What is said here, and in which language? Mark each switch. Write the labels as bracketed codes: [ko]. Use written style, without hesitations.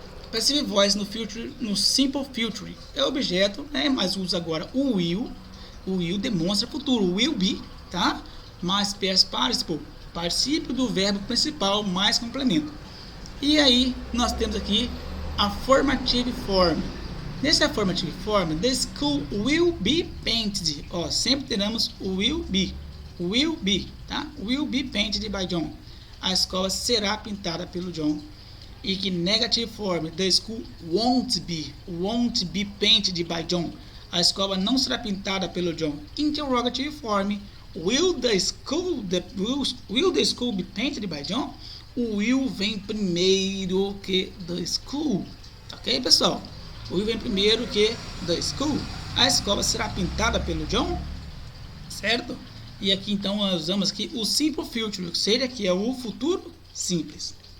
[pt] Passive voice no future, no simple future é objeto, né? Mas usa agora o will. O will demonstra futuro, will be, tá? Mais past participle, particípio do verbo principal mais complemento. E aí nós temos aqui a affirmative form. [en] Nesse affirmative form, the school will be painted. [pt] Sempre teremos o will be, tá? [en] Will be painted by John. [pt] A escola será pintada pelo John. E que [en] negative form, the school won't be painted by John. [pt] a escola não será pintada pelo John. [en] Interrogative form. Will the school be painted by John? [pt] O will vem primeiro que [en] the school. [pt] Ok, pessoal? O will vem primeiro que [en] the school. [pt] A escola será pintada pelo John? Certo? E aqui então nós usamos aqui o simple future, ou seja, que é o futuro simples.